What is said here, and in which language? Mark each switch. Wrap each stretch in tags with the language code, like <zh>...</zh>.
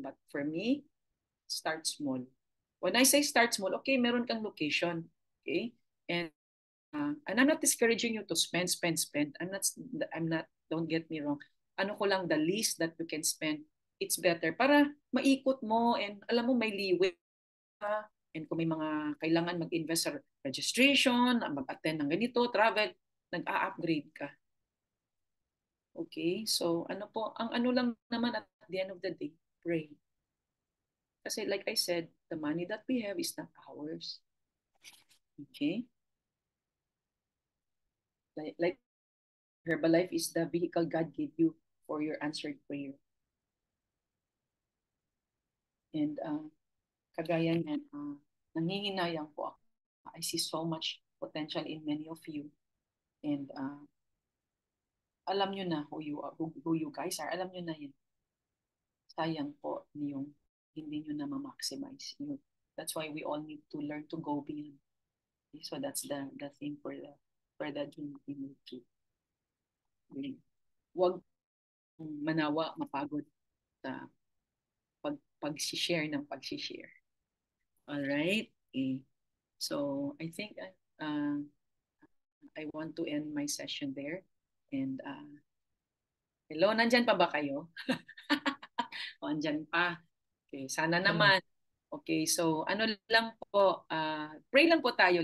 <en>But for me, start small. When I say start small, okay,</en> <tl>meron kang location.</tl> <en>Okay? And I'm not discouraging you to spend. I'm not, don't get me wrong.</en> <tl>Ano ko lang,</tl> <en>the least that you can spend, it's better.</en> <tl>Para maikot mo and alam mo may leeway ka. And kung may mga kailangan mag-invest sa registration, mag-attend ng ganito, travel, nag-a-upgrade ka. Okay? So ano po, ang ano lang naman</tl> <en>at the end of the day,</en> <tl>pray.</tl> <en>Kasi like I said, the money that we have is not ours. Okay? Like Herbalife is the vehicle God gave you for your answered prayer.</en> <tl>And kagaya niyan, nanginginayang po ako.</tl> <en>I see so much potential in many of you. And alam nyo na who you guys are.</en> <tl>Alam nyo na yun. Sayang po yung hindi nyo na ma-maximize.</tl> <en>That's why we all need to learn to go beyond. Okay? So that's the thing for the dream team to.</en> <tl>Huwag manawa, mapagod sa pag-share ng pag-share.</tl> <en>All right. Okay. So I think I want to end my session there.</en> <tl>And hello, nandyan pa ba kayo? O, andyan pa. Okay, sana naman. Okay, so ano lang po, pray lang po tayo.</tl>